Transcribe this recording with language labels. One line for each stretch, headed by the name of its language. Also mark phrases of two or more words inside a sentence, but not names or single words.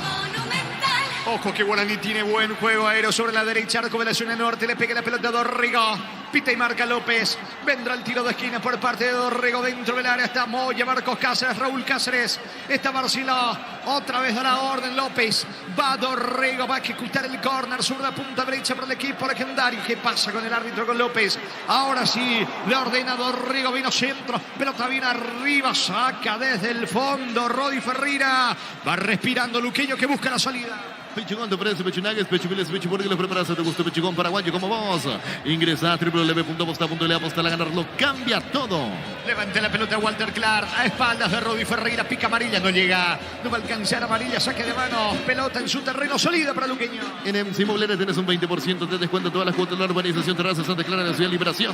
Spanish: Ojo que Guaraní tiene buen juego aéreo sobre la derecha, arco de la zona norte, le pega la pelota a Dorrego, pita y marca López, vendrá el tiro de esquina por parte de Dorrego, dentro del área está Moya, Marcos Cáceres, Raúl Cáceres, está Barciló, otra vez da la orden López, va Dorrego, va a ejecutar el córner sobre la punta derecha para el equipo legendario. ¿Qué pasa con el árbitro, con López? Ahora sí, le ordena Dorrego, vino centro, pelota viene arriba, saca desde el fondo, Rodi Ferreira, va respirando Luqueño que busca la salida. Pechugón te ofrece pechunagues, pechuguiles, pechuburgues, los preparados de gusto, pechugón paraguayo como vos. Ingresa a www.posta.le, apostar a ganarlo, cambia todo. Levanta la pelota Walter Clark, a espaldas de Rodi Ferreira, pica amarilla, no llega, no va a alcanzar amarilla, saque de mano, pelota en su terreno, sólida para Luqueño. En MC Inmobiliaria tenés un 20% de descuento en todas las cuotas de la urbanización Terraza Santa Clara de la Ciudad de Liberación.